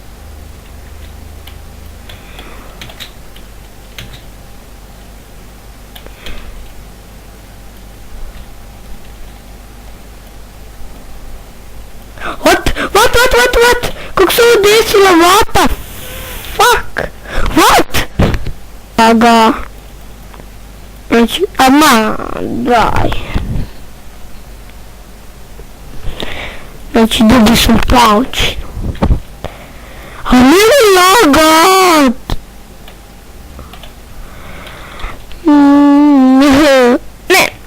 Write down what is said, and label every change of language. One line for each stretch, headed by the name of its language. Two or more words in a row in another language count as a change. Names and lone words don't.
English: What?
Serbian: Kako se ovo desilo?
English: What the fuck? What? Aga.
Serbian: Znači, ama, daj. Znači, dobio sam paučinu. A nije lagat. Ne.